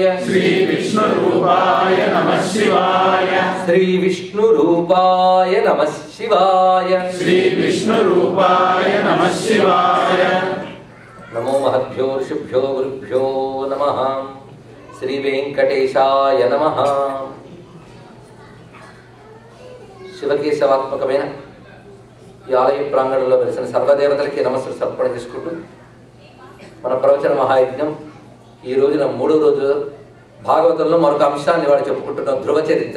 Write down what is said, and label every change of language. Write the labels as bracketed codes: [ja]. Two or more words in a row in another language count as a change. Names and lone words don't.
[sa] श्री विष्णु रूपाय नमः शिवाय श्री विष्णु रूपाय नमः शिवाय श्री विष्णु रूपाय नमः शिवाय। नमो महद्भ्यो ऋषिभ्यो गुरुभ्यो नमः। श्री वेंकटेशाय नमः। [te] శివకేశవాత్మకమైన ఈ ఆలయ ప్రాంగణంలో వెలిసిన సర్వదేవతలకి నమస్సు సమర్పణ చేసుకుంటూ మన ప్రవచన మహాయజ్ఞం ఈ రోజున మూడో రోజు భాగవతంలో మరొక అంశాన్ని వాడు చెప్పుకుంటున్నాం, ధ్రువ చరిత్ర.